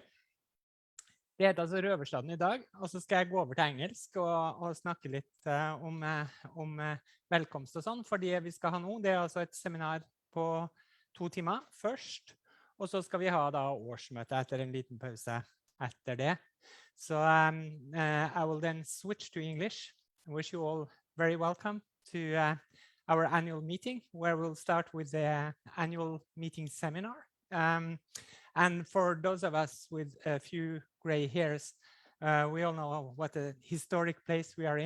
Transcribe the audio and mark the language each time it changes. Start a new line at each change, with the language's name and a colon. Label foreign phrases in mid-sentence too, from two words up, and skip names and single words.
Norwegian: Det heter altså Røverstaden i dag, og så skal jeg gå over til engelsk og snakke litt om velkomst og sånn, fordi vi skal ha nå, det altså et seminar på 2 timer først, og så skal vi ha da årsmøte etter en liten pause etter det.
English: So I will then switch to English. I wish you all very welcome to our annual meeting, where we'll start with the annual meeting seminar. And for those of us with a few gray hairs, we all know what a historic place we are in.